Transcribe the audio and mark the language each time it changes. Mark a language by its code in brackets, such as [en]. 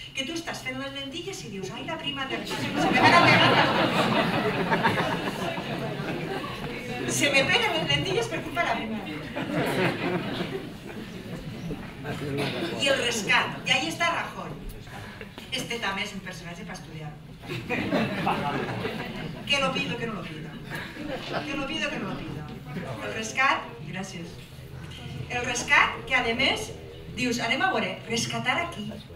[ca] Que tu estàs fent les lentilles i dius, ai, la prima de risc, se me peguen les lentilles per culpa la prima de risc. I el rescat, i ahí està Rajoy. Este també és un personatge per estudiar. [es] Que lo pido, que no lo pida. Que lo pido, que no lo pida. [ca] El rescat, gràcies. El rescat, que a més, dius, anem a veure, rescatar aquí.